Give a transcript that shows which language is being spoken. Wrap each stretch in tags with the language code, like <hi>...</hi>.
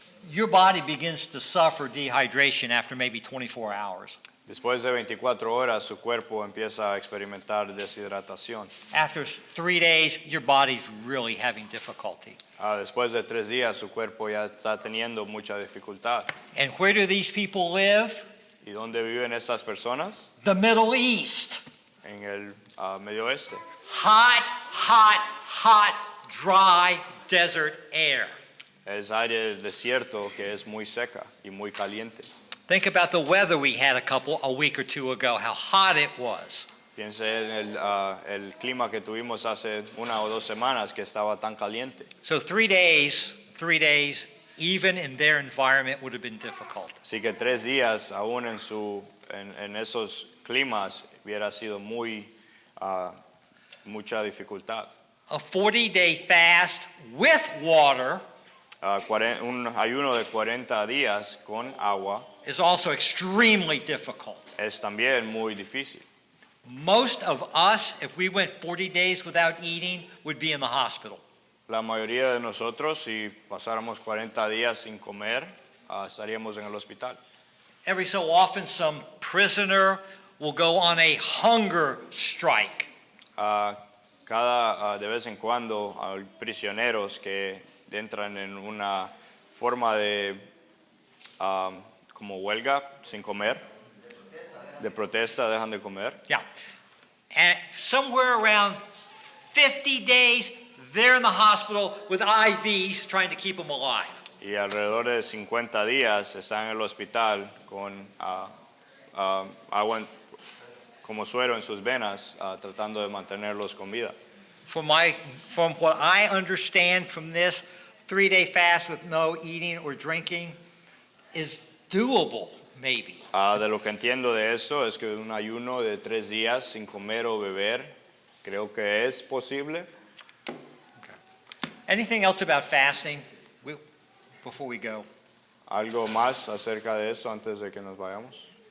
<en>Your body begins to suffer dehydration after maybe 24 hours.</en> <es>Después de 24 horas, su cuerpo empieza a experimentar deshidratación.</es> <en>After 3 days, your body's really having difficulty.</en> <es>Después de 3 días, su cuerpo ya está teniendo mucha dificultad.</es> <en>And where do these people live?</en> <es>¿Y dónde viven estas personas?</es> <en>The Middle East.</en> <es>En el Medio Oeste.</es> <en>Hot, dry desert air.</en> <es>es aire del desierto que es muy seca y muy caliente.</es> <en>Think about the weather we had a week or two ago, how hot it was.</en> <es>Piense en el clima que tuvimos hace 1 o 2 semanas que estaba tan caliente.</es> <en>So 3 days, even in their environment would have been difficult.</en> <es>Así que 3 días aún en esos climas hubiera sido mucha dificultad.</es> <en>A 40-day fast with water</en> <es>Un ayuno de 40 días con agua</es> <en>is also extremely difficult.</en> <es>es también muy difícil.</es> <en>Most of us, if we went 40 days without eating, would be in the hospital.</en> <es>La mayoría de nosotros, si pasáramos 40 días sin comer, estaríamos en el hospital.</es> <en>Every so often, some prisoner will go on a hunger strike.</en> <es>De vez en cuando hay prisioneros que entran en una forma de como huelga sin comer, de protesta, dejan de comer.</es> <en>Yeah. And somewhere around 50 days, they're in the hospital with IVs trying to keep them alive.</en> <es>Y alrededor de 50 días están en el hospital con agua como suero en sus venas, tratando de mantenerlos con vida.</es> <en>From what I understand from this 3-day fast with no eating or drinking is doable, maybe.</en> <es>De lo que entiendo de eso es que un ayuno de 3 días sin comer o beber, creo que es posible.</es> <en>Anything else about fasting before we go?</en> <es>¿Algo más acerca de eso antes de que nos vayamos?</es>